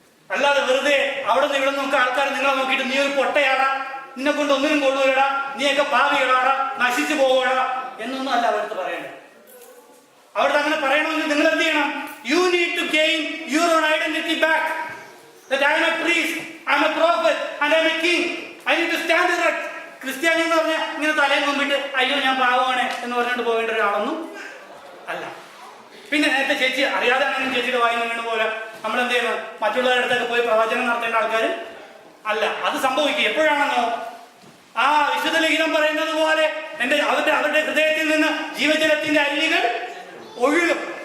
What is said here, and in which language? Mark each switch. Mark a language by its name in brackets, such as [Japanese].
[Malayalam] അല്ലാതെ വെറുതെ അവിടെ നിന്ന് ഇവിടെ നോക്കുക ആൾക്കാർ നിങ്ങളെ നോക്കിയിട്ട് നീ ഒരു പൊട്ടയാടാ, നിന്നെ കൊണ്ട് ഒന്നിനും കൊള്ളുകടാ, നീയൊക്കെ പാവികളാടാ, നശിച്ചു പോവുകടാ എന്നൊന്നും അല്ല അവർക്ക് പറയേണ്ടത്. അവർക്ക് അങ്ങനെ പറയണമെങ്കിൽ നിങ്ങൾ എന്ത് ചെയ്യണം? [English] You need to gain your own identity back. That I am a priest, I am a prophet, and I am a king. I need to stand erect. [Malayalam] ക്രിസ്ത്യാനി എന്ന് പറഞ്ഞാൽ ഇങ്ങനെ തലയിൽ മുമ്പിട്ട് അയ്യോ ഞാൻ പാവമാണ് എന്ന് പറഞ്ഞിട്ട് പോകേണ്ട ഒരാളൊന്നും അല്ല. പിന്നെ നേരത്തെ ചേച്ചി അറിയാതെ ആണെങ്കിലും ചേച്ചിയുടെ വായിൽ വീണ് പോലെ നമ്മൾ എന്ത് ചെയ്യുന്നു? മറ്റുള്ളവരുടെ അടുത്തൊക്കെ പോയി പ്രവചനം നടത്തേണ്ട ആൾക്കാർ അല്ല. അത് സംഭവിക്കുക എപ്പോഴാണെന്നോ, ആ വിശുദ്ധ ലിഖിതം പറയുന്നത് പോലെ അവരുടെ ഹൃദയത്തിൽ നിന്ന് ജീവജലത്തിന്റെ അരുവികൾ ഒഴുകും.